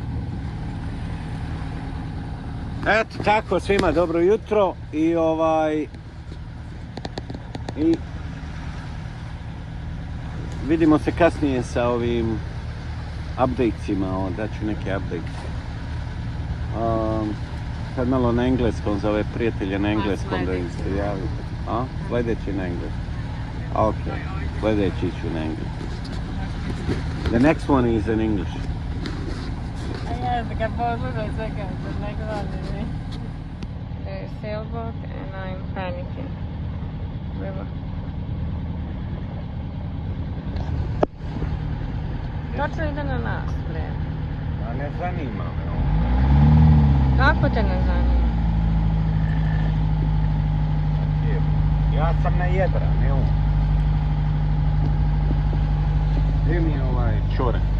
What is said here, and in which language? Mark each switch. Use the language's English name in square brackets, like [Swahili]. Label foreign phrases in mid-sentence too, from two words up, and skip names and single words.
[Serbian] Eto tako, svima dobro jutro i i vidimo se kasnije sa ovim updatesima, daću neke updates. Sad malo na engleskom, za ove prijatelje na engleskom da im se javi. A? Sljedeći na engleskom. Ok, sljedeći ću na engleskom. [English] The next one is in English. [Serbian] Ja sam ga poslušao sve kaže, [English] next one is the sailboat and I'm panicking. River. [Serbian] Točno ide na nas, bre. A ne zanima me. Kako te ne zanima? Ja sam na jedra, ne on. Gdje mi je ovaj čore?